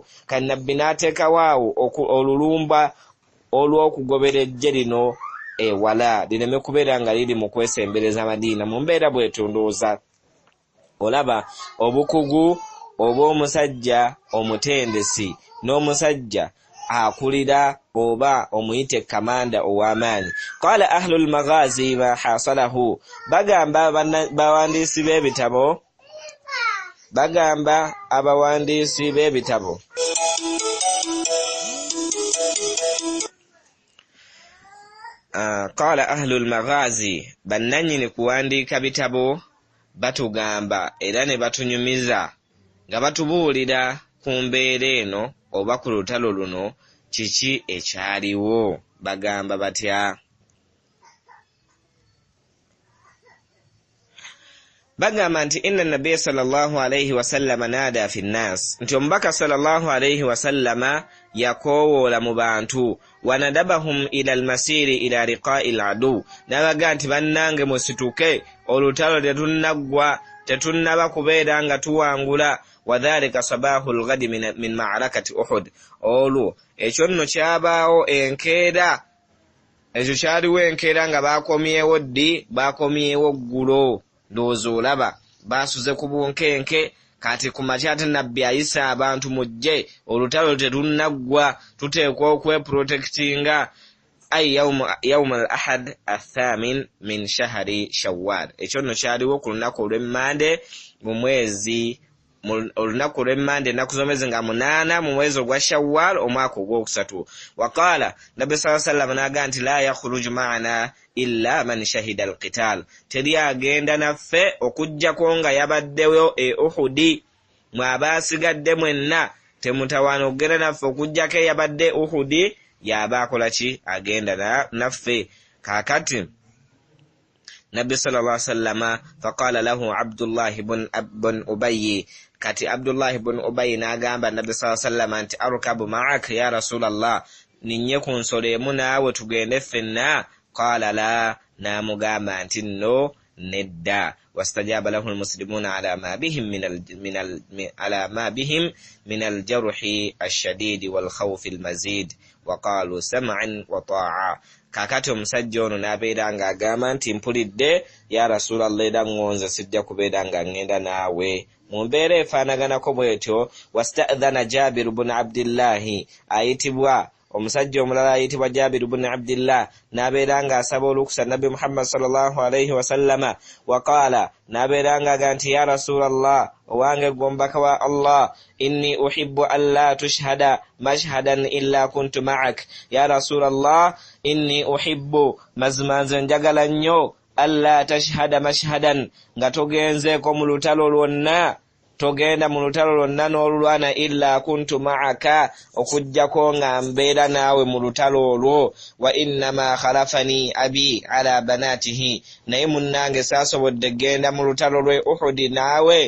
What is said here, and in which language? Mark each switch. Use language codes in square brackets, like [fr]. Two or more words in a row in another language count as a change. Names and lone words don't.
[lg] Kannabbi n'ateekawaawo olulumba olw'okugobera ejje lino ewala, lireme kubeera nga liri mu kwesembereza Madiina. Mu mbeera bwetondooza olaba obukugu obw'omusajja omutendesi n'omusajja akulira oba omuyite kamanda ow'amaanyi. [ar] قال أهل المغازي ما حصل, [lg] bagamba abawandiisi b'ebitabo, [ar] قال أهل المغازي, [lg] bannannyini kuwandiika bitabo batugamba era ne batunyumiza nga batubuulira ku mbeera eno oba ku lutalo luno kiki ekyaliwo. Bagamba batya? Bagamba nti [ar] إن النبي صلى الله عليه وسلم نادى في الناس, [lg] nti omubaka sallallahu alayhi wasallama yakoowoola mu bantu, [ar] وندبهم إلى المسير إلى لقاء العدو, [lg] n'abaga nti bannange musituke, olutalo tetunnaba kubeera nga tuwangula. [ar] وذلك صباح الغد من معركة أحد, [lg] olwo ekyo nno kyabaawo enkeera, ekyo kyaliwo enkeera nga bakomyewo ggulo, ndowooza olaba baasuze ku bunkenke, kati ku makya ate nabbi ayisa abantu mujje, olutalo tetunnaggwa, tuteekwa okweprotectinga. [ar] اليوم الأحد الثامن من شهر شوال, [lg] ekyo nno kyaliwo ku lunaku olw'emmande mu mwezi olunaku lw'emmande ennaku z'omwezi nga 8 mu mwezi ogwa Shawwal omwaka ogwokusatu. [ar] وقال النبي صلى الله عليه وسلم [lg] n'aga nti [ar] لا يخرج معنا إلا من شهد القتال, [lg] teri agenda naffe okujjako nga yabaddewo Uhudi, mwe abaasigadde mwenna temutawaana okugenda naffe okujjako eyabadde Uhudi yaba akola ki? Agenda naffe. Kaakati nabbi [ar] صلى الله عليه وسلم فقال له عبد الله بن أبي, [lg] kati Abdullah ibn Ubay n'agamba nabbi [ar] صلى الله عليه وسلم [lg] nti [ar] أركب معك يا رسول الله, [lg] ninye ku nsolo emu naawe tugende ffenna? [ar] قال لا, [lg] n'amugamba nti no, nedda. [ar] واستجاب له المسلمون على ما بهم من الجرح الشديد والخوف المزيد وقالوا سمعا وطاعة. [lg] kakati omusajja ono n'abeera ng'agamba nti mpulidde [ar] يا رسول الله [lg] era ngonze sijja kubeera nga ngenda naawe. mu mbeera efaanaganako bw'etyo [ar] واستأذن جابر بن عبد الله [lg] ayitibwa omusajja omulala ayitibwa Jabiru bun Abdillah n'abeera ng'asaba olukusa Nabbi Muhammad [ar] صلى الله عليه وسلم وقال [lg] n'abeera ng'agamba nti [ar] يا رسول الله [lg] owange gw'omubaka wa Allah [ar] إني أحب أن لا تشهد مشهدا إلا كنت معك. يا رسول الله إني أحب [lg] mazima nze njagala nnyo [ar] ألا تشهد مشهدا [lg] nga togenzeeko mu lutalo lwonna togenda mu lutalo lwonna n'olulwana [ar] إلا كنت معك [lg] okujjako nga mbeera naawe mu lutalo olwo. [ar] وإنما خلفني أبي على بناته [lg] naye munnange saasobodde genda mu lutalo lwe Uhudi naawe.